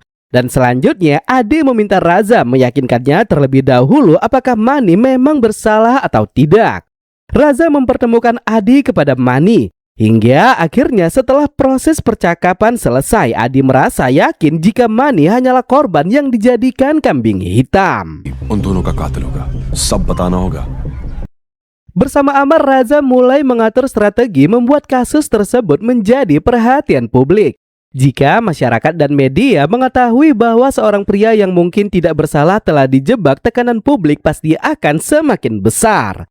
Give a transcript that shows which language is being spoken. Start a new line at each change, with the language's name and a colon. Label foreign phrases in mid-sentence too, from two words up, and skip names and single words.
Indonesian: Dan selanjutnya Adi meminta Raza meyakinkannya terlebih dahulu apakah Mani memang bersalah atau tidak. Raza mempertemukan Adi kepada Mani. Hingga akhirnya setelah proses percakapan selesai, Adi merasa yakin jika Mani hanyalah korban yang dijadikan kambing hitam.
Hindi: उन दोनों का कातिल होगा, सब बताना होगा।
Indonesian: Bersama Amar, Raza mulai mengatur strategi membuat kasus tersebut menjadi perhatian publik. Jika masyarakat dan media mengetahui bahwa seorang pria yang mungkin tidak bersalah telah dijebak, tekanan publik pasti akan semakin besar.